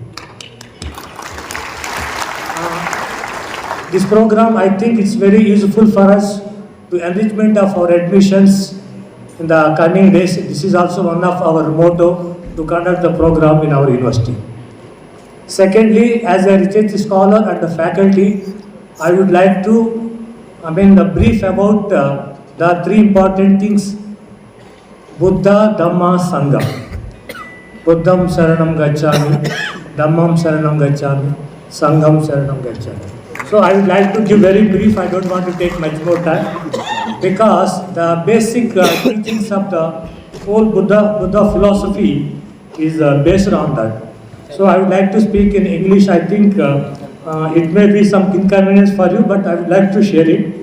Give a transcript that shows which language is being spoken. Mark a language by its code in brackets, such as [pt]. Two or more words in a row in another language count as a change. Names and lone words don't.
[en] This program, I think it's very useful for us to enrichment of our admissions in the coming days. This is also one of our motto to conduct the program in our university. Secondly, as a research scholar and the faculty, I would like to brief about the three important things: Buddha, Dhamma, Sangha. [pi] Buddham Saranam Gacchami, Dhammam Saranam Gacchami, Sangham Saranam Gacchami. [en] So I would like to give very brief. I don't want to take much more time because the basic teachings of the whole Buddha philosophy is based on that. So I would like to speak in English. I think it may be some inconvenience for you, but I would like to share it.